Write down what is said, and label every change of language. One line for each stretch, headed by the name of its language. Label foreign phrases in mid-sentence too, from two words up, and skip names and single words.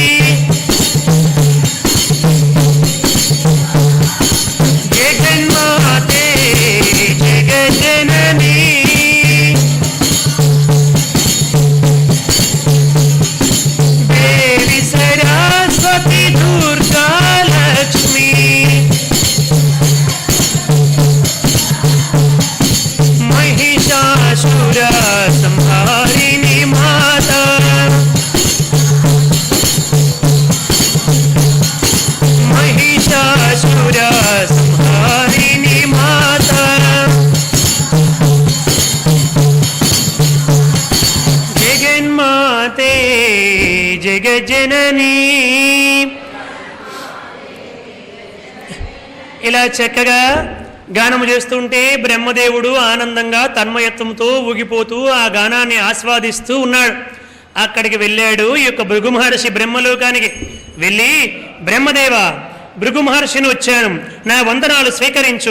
Sanskrit: जगन्माते जगज्जननी देवि सरस्वति दुर्गा लक्ष्मी महिषासुर संहारिणी माता महिषासुर संहारिणी माता जगन्माते जगज्जननी.
Telugu: ఇలా చక్కగా గానము చేస్తుంటే బ్రహ్మదేవుడు ఆనందంగా తన్మయత్వంతో ఊగిపోతూ ఆ గానాన్ని ఆస్వాదిస్తూ ఉన్నాడు. అక్కడికి వెళ్ళాడు ఈ యొక్క భృగు మహర్షి బ్రహ్మలోకానికి. వెళ్ళి, బ్రహ్మదేవ, భృగు మహర్షిని వచ్చాను, నా వందనాలు స్వీకరించు.